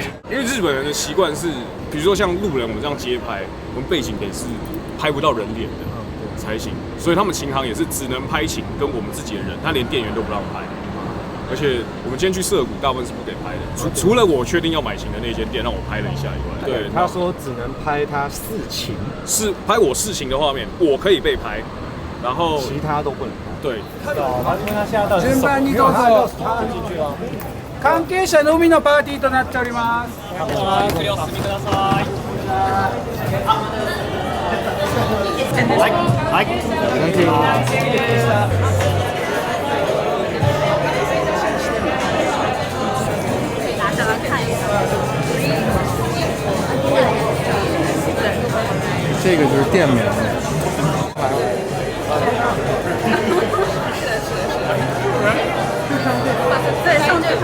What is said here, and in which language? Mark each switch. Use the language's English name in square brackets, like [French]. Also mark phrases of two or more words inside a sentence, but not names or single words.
[Chinese] 因为日本人的习惯是，比如说像路人我们这样街拍，我们背景得是拍不到人脸的才行，所以他们琴行也是只能拍琴跟我们自己的人，他连店员都不让拍。而且我们今天去涩谷，大部分是不给拍的，除了我确定要买琴的那间店让我拍了一下以外，对，他说只能拍他试琴，是拍我试琴的画面，我可以被拍，然后其他都不能拍。对，他因为他现在到底 [Japanese] 順番にどうぞ。 [Chinese] 他进去啊。 [Japanese] 関係者のみのパーティーとなっております。ご了承ください。はい。 [Chinese] 拿下来看一下。这个就是店名。对，上去。